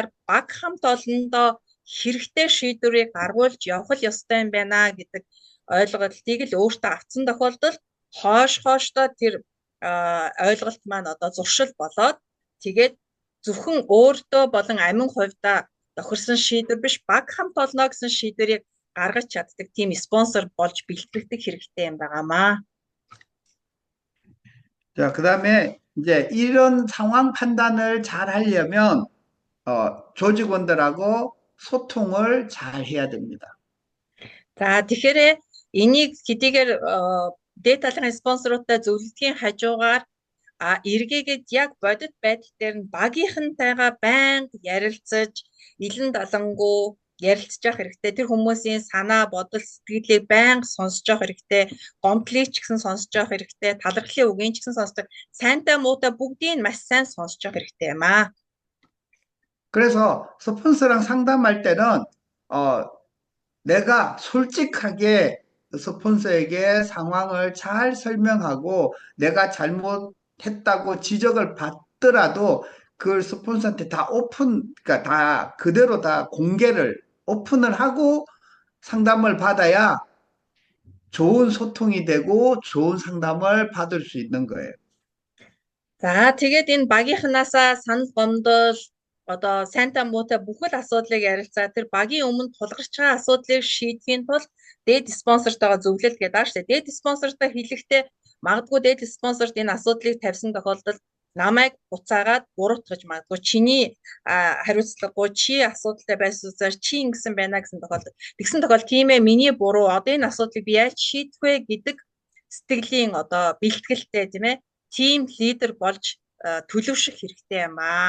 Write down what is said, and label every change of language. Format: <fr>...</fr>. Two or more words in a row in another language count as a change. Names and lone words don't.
<mn>баг хамт олондоо хэрэгтэй шийдвэрийг гаргуулж явах ёстой юм байна гэдэг ойлголтыг л өөртөө авсан тохиолдолд хойштоо тэр ойлголт маань одоо зуршил болоод тэгээд зөвхөн өөртөө болон амин хувьдаа тохирсон шийдвэр биш баг хамт олно гэсэн шийдвэрийг гаргаж чаддаг тийм спонсор болж бэлтгэдэг хэрэгтэй юм байгаамаа.</mn> <ko>자, 그다음에 이제 이런 상황 판단을 잘 하려면 조직원들하고 소통을 잘 해야 됩니다.</ko> <mn>За тэгэхээр энийг хэдийгээр дээд талын спонсоруудтай зөвлөдгийн хажуугаар эргээгээд яг бодит байдал дээр нь багийнхантайгаа байнга ярилцаж, илэн далангуу ярилцж явах хэрэгтэй. Тэр хүмүүсийн санаа, бодол, сэтгэлийг байнга сонсож явах хэрэгтэй. Гомдлыг ч гэсэн сонсож явах хэрэгтэй. Талархлын үгийг ч гэсэн сонсож, сайнтай муутай бүгдийг маш сайн сонсож явах хэрэгтэй юм аа.</mn> <ko>그래서 스폰서랑 상담할 때는 내가 솔직하게 스폰서에게 상황을 잘 설명하고 내가 잘못했다고 지적을 받더라도 그걸 스폰서한테 다 그러니까 다 그대로 다 공개를 오픈을 하고 상담을 받아야 좋은 소통이 되고 좋은 상담을 받을 수 있는 거예요.</ko> <mn>За тэгээд энэ багийнхнаасаа санал гомдол одоо сайнтай муутай бүхэл асуудлыг ярилцаа тэр багийн өмнө тулгарч байгаа асуудлыг шийдэхийн тулд дээд спонсортойгоо зөвлөлт гэдэг аа шүү дээ. Дээд спонсортой хэлэхдээ магадгүй дээд спонсорт энэ асуудлыг тавьсан тохиолдолд намайг буцаагаад буруутгаж магадгүй чиний хариуцлагагүй чи асуудалтай байсан учраас чи ингэсэн байна гэсэн тохиолдолд тэгсэн тохиолдолд тийм ээ миний буруу одоо энэ асуудлыг би яаж шийдэх вэ гэдэг сэтгэлийн одоо бэлтгэлтэй тийм ээ</mn> <en>team leader</en> <mn>болж төлөвшөх хэрэгтэй юм аа.</mn>